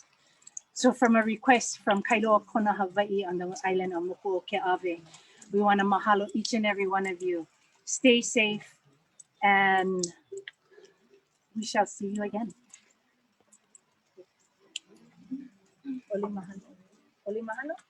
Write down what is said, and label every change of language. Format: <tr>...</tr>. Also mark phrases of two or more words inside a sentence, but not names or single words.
<en>So from a request from Kailoa Kona, Hawaii, on the island of Mokuoke'awe, we want to mahalo each and every one of you. Stay safe, and we shall see you again.</en> <haw>Oli mahalo. Oli mahalo.</haw>